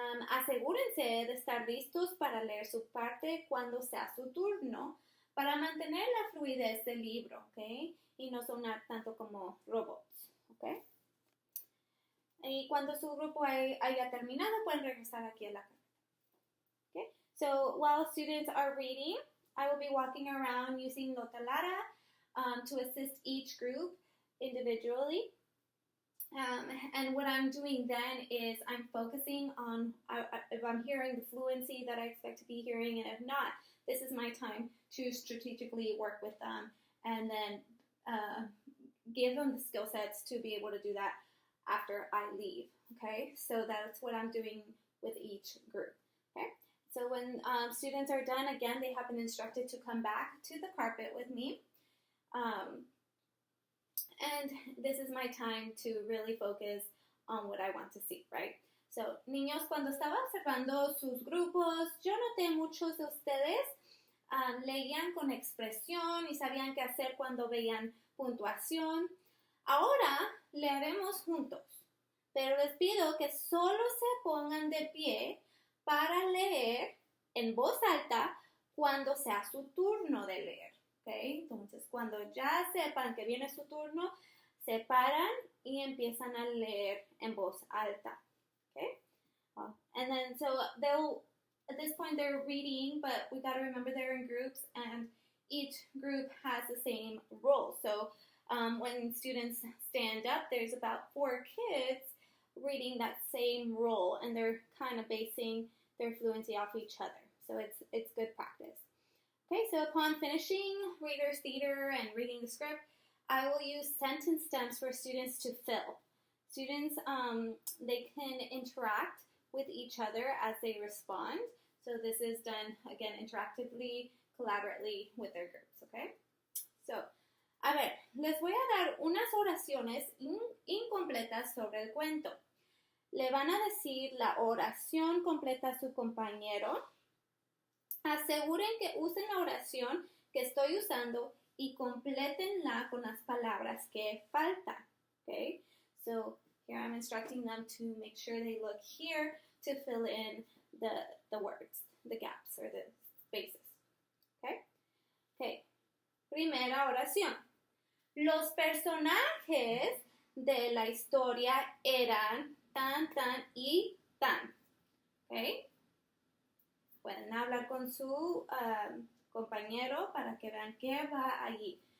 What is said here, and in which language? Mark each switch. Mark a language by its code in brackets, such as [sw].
[es] Asegúrense de estar listos para leer su parte cuando sea su turno, para mantener la fluidez del libro, ¿ok? Y no sonar tanto como robots, ¿ok? Y cuando su grupo haya terminado, pueden regresar aquí a la casa. [en] Okay? So while students are reading, I will be walking around using Lotalara to assist each group individually. And what I'm doing then is I'm focusing on if I'm hearing the fluency that I expect to be hearing, and if not, this is my time to strategically work with them and then give them the skill sets to be able to do that after I leave, okay? So that's what I'm doing with each group, okay? So when students are done, again, they have been instructed to come back to the carpet with me. And this is my time to really focus on what I want to see, right? [es] So, niños, cuando estaba observando sus grupos, yo noté muchos de ustedes leían con expresión y sabían qué hacer cuando veían puntuación. Ahora leeremos juntos, pero les pido que solo se pongan de pie para leer en voz alta cuando sea su turno de leer. Okay? Entonces, cuando ya sepan que viene su turno, se paran y empiezan a leer en voz alta. [en] Okay? And then, so at this point, they're reading, but we got to remember they're in groups, and each group has the same role. So, when students stand up, there's about 4 kids reading that same role, and they're kind of basing their fluency off each other. So, it's good practice. Okay, so upon finishing reader's theater and reading the script, I will use sentence stems for students to fill. Students, they can interact with each other as they respond. So this is done, again, interactively, collaboratively with their groups, okay? [es] So, a ver, les voy a dar unas oraciones incompletas sobre el cuento. Le van a decir la oración completa a su compañero. Aseguren que usen la oración que estoy usando y complétenla con las palabras que faltan. [en] Okay? So here I'm instructing them to make sure they look here to fill in the words, the gaps or the spaces. [es] Okay? Okay. Primera oración. Los personajes de la historia eran tan, tan y tan. Okay? Pueden hablar con su compañero para que vean qué va allí.